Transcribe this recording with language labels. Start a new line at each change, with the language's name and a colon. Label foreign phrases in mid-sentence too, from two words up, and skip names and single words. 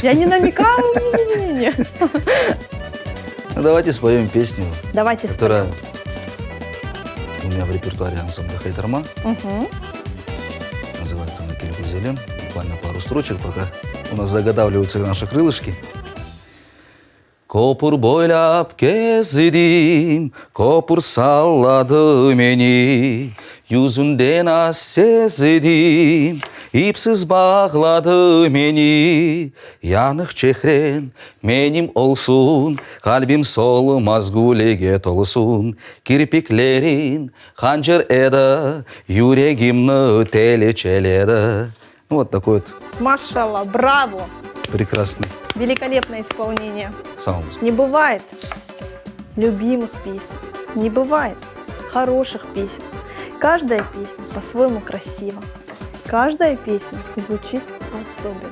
Russian: Я не намекала. Не-не-не. Ну, давайте споем песню, Давайте которая споем. у меня в репертуаре ансамбля Хайтарма. Мгм. Называется «На кельку зелен». Буквально пару строчек, пока у нас заготавливаются наши крылышки.
Crimean Tatar: Kopur boylap gezdim, kopur salladı beni. Yüzünden az sezdim, ipsiz bağladı beni. Yanık çehren benim olsun, kalbim solmaz gülege dolsun. Kirpiklerin hançer eda, yüreğimni teleçeledi.
Russian: Вот такой вот Машалла, браво! прекрасный Великолепное исполнение. саунд. Не бывает любимых песен, не бывает хороших песен. Каждая песня по-своему красива. Каждая песня звучит особенно.